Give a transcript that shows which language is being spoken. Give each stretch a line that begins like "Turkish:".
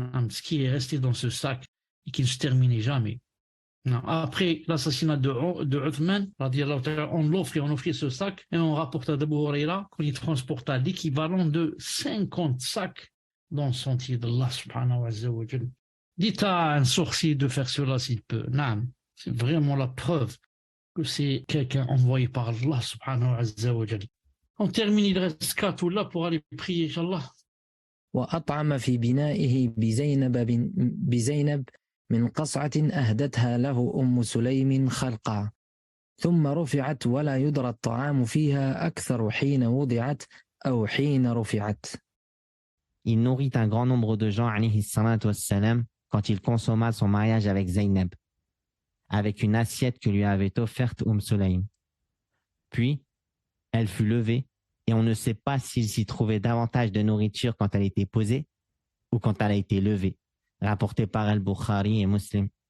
French: Ce qui est resté dans ce sac et qui ne se terminait jamais. Après l'assassinat de Uthman, on l'offrit ce sac et on rapporta d'Abu Huraira qu'on y transporta l'équivalent de 50 sacs dans le sentier d'Allah subhanahu wa ta'ala. Dites à un sorcier de faire cela s'il peut. C'est vraiment la preuve que c'est quelqu'un envoyé par Allah subhanahu wa ta'ala. On termine, il reste 4 là pour aller prier, Inch'Allah.
Arabic: وأطعم في بنائه بزينب من قصعة أهدتها له أم سليم خلقا ثم رفعت ولا يدرى الطعام فيها أكثر حين وضعت أو حين رفعت.
French: Il nourrit un grand nombre de gens, alayhi salatu wassalam, quand il consomma son mariage avec Zaynab, avec une assiette que lui avait offerte Sulaym. Puis, elle fut levée, et on ne sait pas s'il s'y trouvait davantage de nourriture quand elle était posée ou quand elle a été levée, rapporté par Al-Bukhari et Muslim.